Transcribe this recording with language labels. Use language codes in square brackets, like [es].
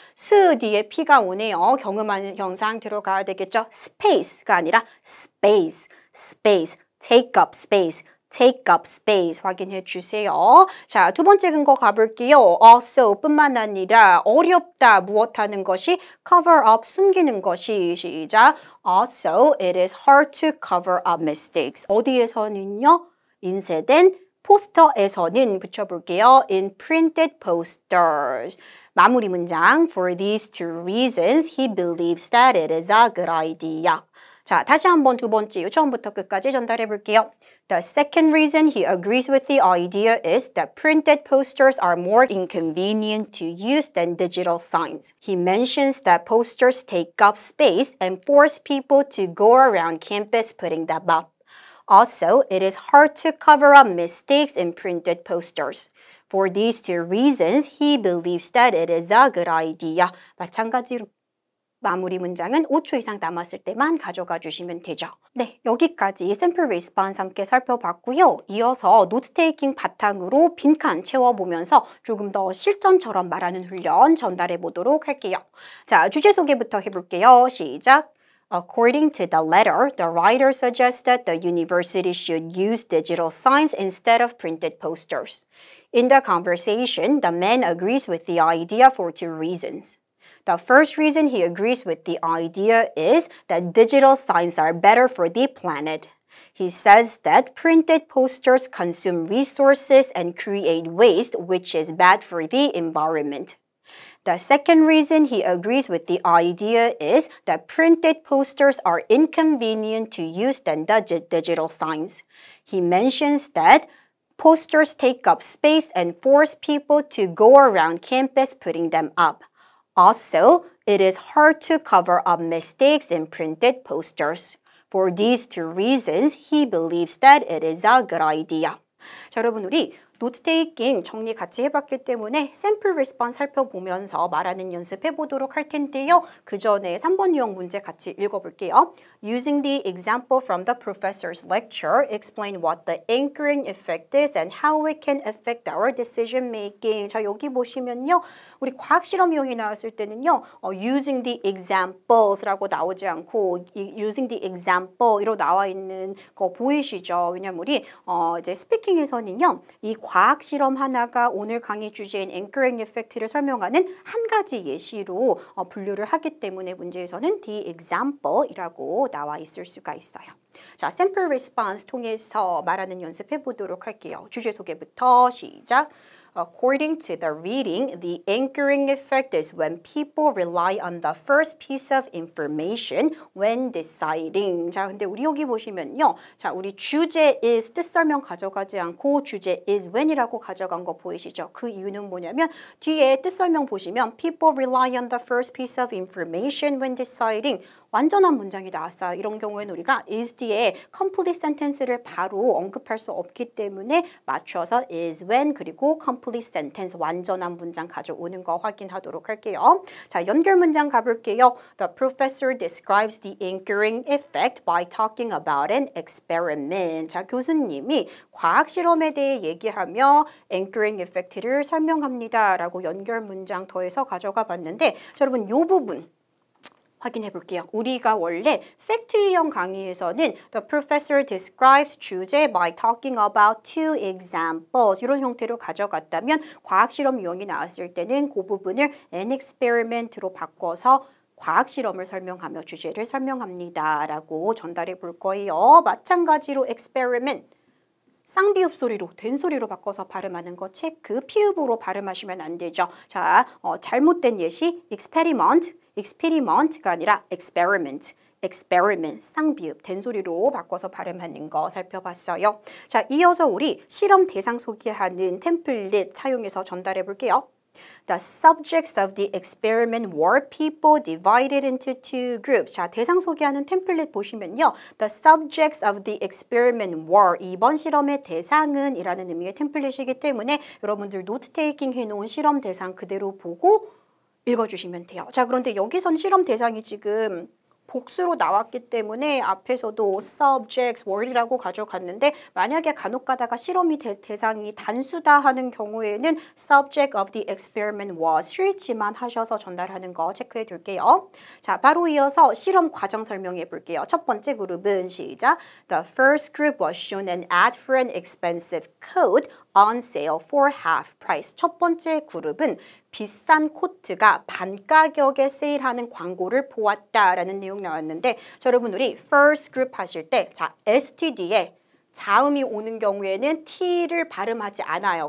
[ko] 스 뒤에 P가 오네요. 경음하는 현상 들어가야 되겠죠. space가 아니라 space. [en] take up space [ko] 확인해 주세요. 자, 두 번째 근거 가볼게요. also 뿐만 아니라 어렵다 무엇하는 것이 cover up 숨기는 것이 시작. [en] Also it is hard to cover up mistakes. [ko] 어디에서는요? 인쇄된 포스터에서는 붙여볼게요. [en] In printed posters. [ko] 마무리 문장. [en] For these two reasons, he believes that it is a good idea. [ko] 자, 다시 한번 두 번째 처음부터 끝까지 전달해 볼게요. [en] The second reason he agrees with the idea is that printed posters are more inconvenient to use than digital signs. He mentions that posters take up space and force people to go around campus putting them up. Also, it is hard to cover up mistakes in printed posters. For these two reasons, he believes that it is a good idea. [ko] 마찬가지로 마무리 문장은 5초 이상 남았을 때만 가져가 주시면 되죠. 네, 여기까지 샘플 리스폰스 함께 살펴봤고요. 이어서 노트 테이킹 바탕으로 빈칸 채워보면서 조금 더 실전처럼 말하는 훈련 전달해 보도록 할게요. 자, 주제 소개부터 해볼게요. 시작! [en] According to the letter, the writer suggests that the university should use digital signs instead of printed posters. In the conversation, the man agrees with the idea for two reasons. The first reason he agrees with the idea is that digital signs are better for the planet. He says that printed posters consume resources and create waste, which is bad for the environment. The second reason he agrees with the idea is that printed posters are inconvenient to use than the digital signs. He mentions that posters take up space and force people to go around campus putting them up. Also, it is hard to cover up mistakes in printed posters. For these two reasons, he believes that it is a good idea. [ko] 자, 여러분 우리 노트 테이킹 정리 같이 해봤기 때문에 샘플 리스폰스 살펴보면서 말하는 연습해 보도록 할 텐데요. 그 전에 3번 유형 문제 같이 읽어볼게요. [en] Using the example from the professor's lecture, explain what the anchoring effect is and how it can affect our decision making. [ko] 자, 여기 보시면요. 우리 과학 실험 유형이 나왔을 때는요. [en] using the examples [ko] 라고 나오지 않고 [en] using the example [ko] 로 나와 있는 거 보이시죠? 왜냐면 우리 이제 스피킹에서는요. 이 과학 실험 하나가 오늘 강의 주제인 anchoring effect를 설명하는 한 가지 예시로 분류를 하기 때문에 문제에서는 the example이라고 나와 있을 수가 있어요. 자, sample response 통해서 말하는 연습해 보도록 할게요. 주제 소개부터 시작. [en] According to the reading, the anchoring effect is when people rely on the first piece of information when deciding. [ko] 자, 근데 우리 여기 보시면요. 자, 우리 주제 is 뜻 설명 가져가지 않고 주제 is when이라고 가져간 거 보이시죠? 그 이유는 뭐냐면 뒤에 뜻 설명 보시면 [en] people rely on the first piece of information when deciding. [ko] 완전한 문장이 나왔어요. 이런 경우에는 우리가 is 뒤에 complete sentence를 바로 언급할 수 없기 때문에 맞춰서 is when 그리고 complete sentence 완전한 문장 가져오는 거 확인하도록 할게요. 자, 연결 문장 가볼게요. [en] The professor describes the anchoring effect by talking about an experiment. [ko] 자, 교수님이 과학 실험에 대해 얘기하며 anchoring effect를 설명합니다. 라고 연결 문장 더해서 가져가 봤는데 자, 여러분 이 부분 확인해 볼게요. 우리가 원래 팩트 유형 강의에서는 [en] the professor describes [ko] 주제 [en] by talking about two examples [ko] 이런 형태로 가져갔다면 과학 실험 유형이 나왔을 때는 그 부분을 an experiment로 바꿔서 과학 실험을 설명하며 주제를 설명합니다. 라고 전달해 볼 거예요. 마찬가지로 experiment 쌍비읍 소리로, 된소리로 바꿔서 발음하는 거 체크, 피읍으로 발음하시면 안 되죠. 자, 잘못된 예시, experiment가 아니라 experiment, 쌍비읍, 된소리로 바꿔서 발음하는 거 살펴봤어요. 자, 이어서 우리 실험 대상 소개하는 템플릿 사용해서 전달해 볼게요. [en] The subjects of the experiment were people divided into two groups. [ko] 자, 대상 소개하는 템플릿 보시면요. [en] The subjects of the experiment were. [ko] 이번 실험의 대상은 이라는 의미의 템플릿이기 때문에 여러분들 노트 테이킹 해놓은 실험 대상 그대로 보고 읽어주시면 돼요. 자, 그런데 여기선 실험 대상이 지금 복수로 나왔기 때문에 앞에서도 subjects, were이라고 가져갔는데 만약에 간혹 가다가 실험이 대상이 단수다 하는 경우에는 [en] subject of the experiment was [ko] 실지만 하셔서 전달하는 거 체크해 둘게요. 자, 바로 이어서 실험 과정 설명해 볼게요. 첫 번째 그룹은 시작. [en] The first group was shown an ad for an expensive coat on sale for half price. [ko] 첫 번째 그룹은 비싼 코트가 반가격에 세일하는 광고를 보았다라는 내용 나왔는데 자, 여러분 우리 first group 하실 때 자, STD에 자음이 오는 경우에는 T를 발음하지 않아요.